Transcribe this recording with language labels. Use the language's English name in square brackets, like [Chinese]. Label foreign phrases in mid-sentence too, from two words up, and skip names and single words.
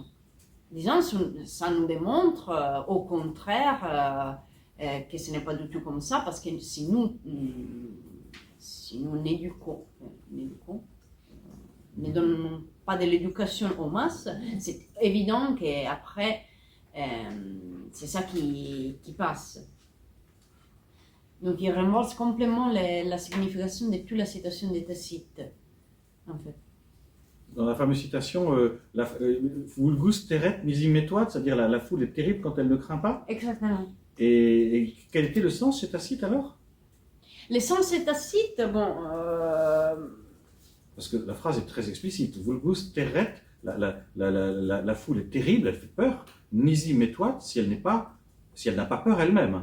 [French] Disons, ça nous démontre au contraire que ce n'est pas du tout comme ça, parce que si nous éduquons, ne donnons pas de l'éducation aux masses, c'est évident qu'après, c'est ça qui passe. Donc il renverse complètement la signification de toute la citation de Tacite, en fait. Dans la fameuse citation, [Latin] vulgus terret nisi metuat, [French] c'est-à-dire la foule est terrible quand elle ne craint pas. Exactement. Et quel était le sens chez Tacite alors? Le sens de Tacite, bon... Parce que la phrase est très explicite. [Latin] Vulgus terret, [French] la foule est terrible, elle fait peur. [Latin] Nisi metuat, [French] si elle n'a pas peur elle-même.